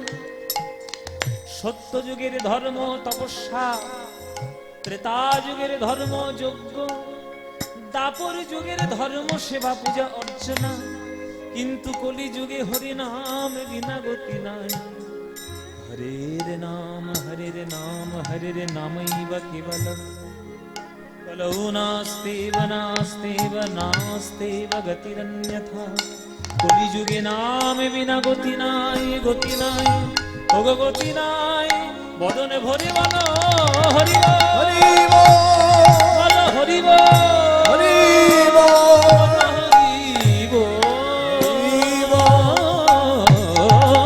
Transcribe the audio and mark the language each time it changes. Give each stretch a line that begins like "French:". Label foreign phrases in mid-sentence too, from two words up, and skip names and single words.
Bangla: সত্য যুগের ধর্ম তপস্যা, ত্রেতা যুগের ধর্ম যজ্ঞ, দাপর যুগের ধর্ম সেবা পূজা অর্চনা, কিন্তু কলি যুগে হরি নাম বিনা গতি নাই।
Sanskrit: হরের নাম হরের নাম হরের নামৈব কেবলম, কলৌ নাস্তেব নাস্তেব নাস্তেব গতিরন্যথা।
Bangla: কলি যুগে নাম বিনা গতি নাই, গতি নাই, ওগো গতি নাই। বদনে ভরি বল হরি হরি বল, হরি বল, হরি বল, হরি বল।